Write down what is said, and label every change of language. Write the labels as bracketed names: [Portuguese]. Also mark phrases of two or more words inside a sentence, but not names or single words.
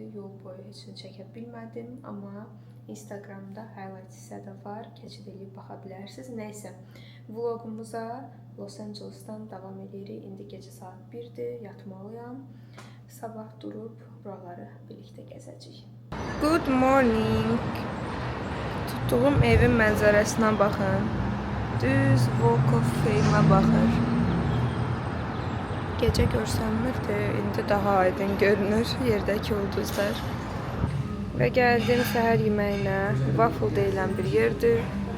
[Azerbaijani] Yol boyu heç nə çəkə bilmədim, amma Instagramda highlight hissədə var. Keçid edib baxa bilərsiniz. Nəysə, vlogumuza Los Angeles'dan davam edirik. İndi gecə saat 1-dir, yatmalıyam. Sabah durub buraları birlikdə gəzəcəyik. [English] Good morning. [Azerbaijani] Tutduğum evin mənzərəsinə baxın. Düz Walk of Fame'ə baxır. Gecə görsənmirdi, indi daha aydın görünür yerdəki ulduzlar. Və gəldim səhər yeməyinə. Waffle deyilən bir yerdir.